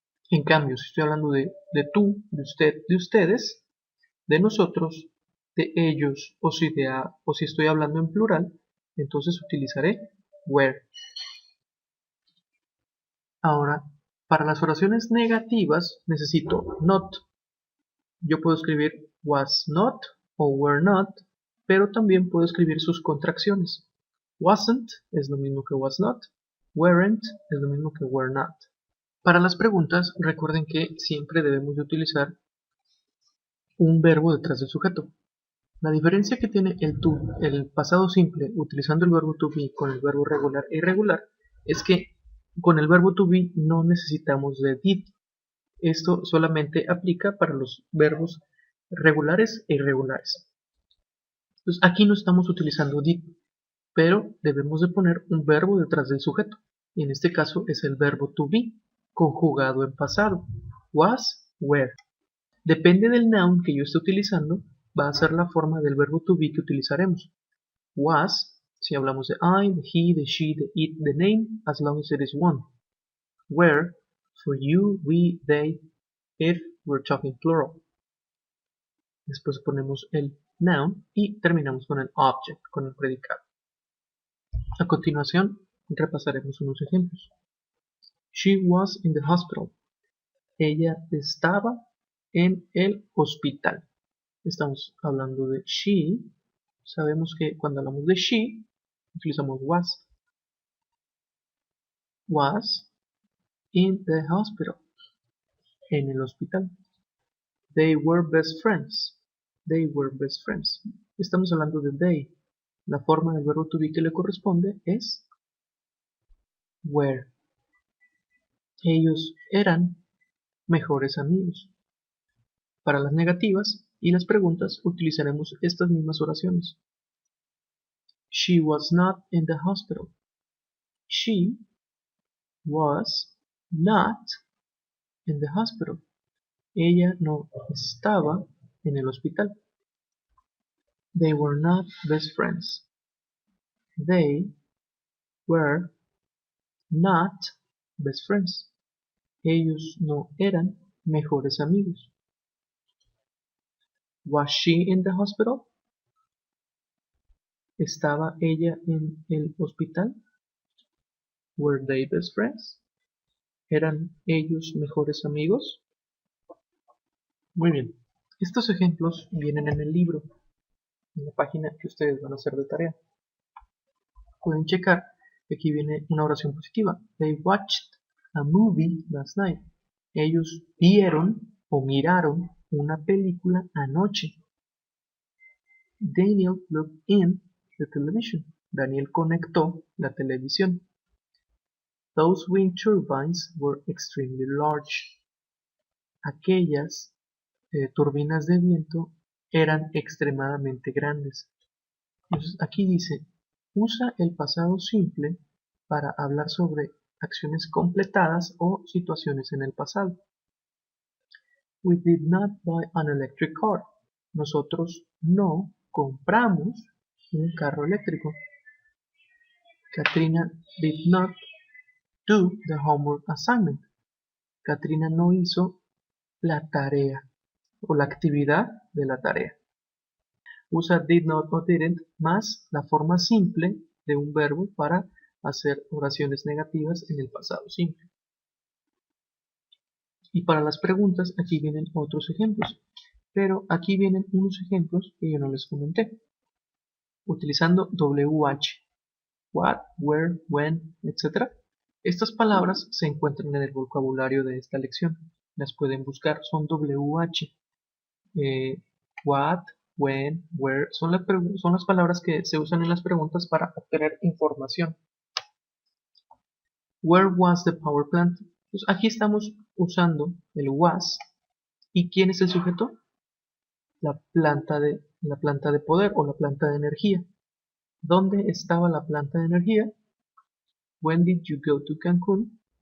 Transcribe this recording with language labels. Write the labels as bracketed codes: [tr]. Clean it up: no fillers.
[es] En cambio, si estoy hablando de tú, de usted, de ustedes, de nosotros, de ellos, o si estoy hablando en plural, entonces utilizaré were. Ahora, para las oraciones negativas necesito not. Yo puedo escribir was not o were not, pero también puedo escribir sus contracciones. Wasn't es lo mismo que was not, weren't es lo mismo que were not. Para las preguntas, recuerden que siempre debemos de utilizar un verbo detrás del sujeto. La diferencia que tiene el pasado simple utilizando el verbo to be con el verbo regular e irregular es que con el verbo to be no necesitamos de did. Esto solamente aplica para los verbos regulares e irregulares. Entonces aquí no estamos utilizando did, pero debemos de poner un verbo detrás del sujeto. Y en este caso es el verbo to be, conjugado en pasado. Was, were. Depende del noun que yo esté utilizando, va a ser la forma del verbo to be que utilizaremos. [en] Was, [es] si hablamos de I, de he, de she, de it, de name, [en] as long as it is one. Were, for you, we, they, if we're talking plural. [es] Después ponemos el noun y terminamos con el object, con el predicado. A continuación, repasaremos unos ejemplos. [en] She was in the hospital. [es] Ella estaba en el hospital. Estamos hablando de she. Sabemos que cuando hablamos de she, utilizamos was. Was in the hospital. En el hospital. [en] They were best friends. They were best friends. [es] Estamos hablando de they. La forma del verbo to be que le corresponde es were. Ellos eran mejores amigos. Para las negativas y las preguntas utilizaremos estas mismas oraciones. [en] She was not in the hospital. She was not in the hospital. [es] Ella no estaba en el hospital. [en] They were not best friends. They were not best friends. [es] Ellos no eran mejores amigos. [en] Was she in the hospital? [es] ¿Estaba ella en el hospital? [en] Were they best friends? [es] ¿Eran ellos mejores amigos? Muy bien. Estos ejemplos vienen en el libro, en la página que ustedes van a hacer de tarea. Pueden checar que aquí viene una oración positiva. [en] They watched a movie last night. [es] Ellos vieron o miraron una película anoche. [en] Daniel plugged in the television. [es] Daniel conectó la televisión. [en] Those wind turbines were extremely large. [es] Aquellas turbinas de viento eran extremadamente grandes. Entonces aquí dice, usa el pasado simple para hablar sobre acciones completadas o situaciones en el pasado. [en] We did not buy an electric car. [es] Nosotros no compramos un carro eléctrico. [en] Katrina did not do the homework assignment. [es] Katrina no hizo la tarea o la actividad de la tarea. Usa did not o didn't más la forma simple de un verbo para hacer oraciones negativas en el pasado simple. Y para las preguntas, aquí vienen otros ejemplos. Pero aquí vienen unos ejemplos que yo no les comenté. Utilizando WH. What, where, when, etc. Estas palabras se encuentran en el vocabulario de esta lección. Las pueden buscar, son WH. What, when, where, son las palabras que se usan en las preguntas para obtener información. [en] Where was the power plant? [es] Pues aquí estamos usando el was. ¿Y quién es el sujeto? La planta de poder o la planta de energía. ¿Dónde estaba la planta de energía? [en] When did you go to Cancún?